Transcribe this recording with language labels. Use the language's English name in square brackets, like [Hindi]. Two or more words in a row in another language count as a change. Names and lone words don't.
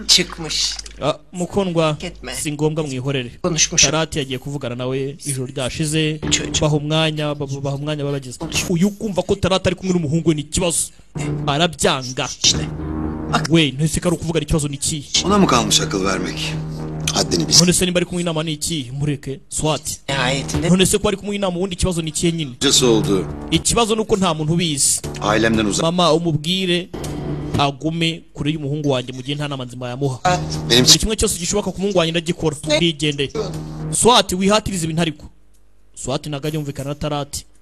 [Turkish] çıkmış. [Kinyarwanda] mukundwa si ngombwa mwihorere Tarati yagiye kuvugana nawe ijoro ryashize baha umwanya babagize uyu kumva ko Tarati ari kumwe n'umuhungu ni ikibazo arabyanga we ntese kari kuvuga ikibazo ni iki [Turkish] Ona mı kalmış akıl vermek? Haddini bil. [Kinyarwanda] none se nimba ari kumwe inama ni iki mureke swati none se ko ari kumwe inama ubundi ikibazo ni ikihe nyine [Turkish] oldu. [Kinyarwanda] ikibazo nuko nta muntu ubizi [Turkish] Ailemden uzak. [Kinyarwanda] mama umubwire agume kure y'umuhungu wanjye mu gihe nta nama nzima yamuha buri kimwe cyose gishoboka ku muhungu wanjye ndagikora ndigendeye swati wihatiriza ibintu ariko swati ntago ajya yumvikana na Tarati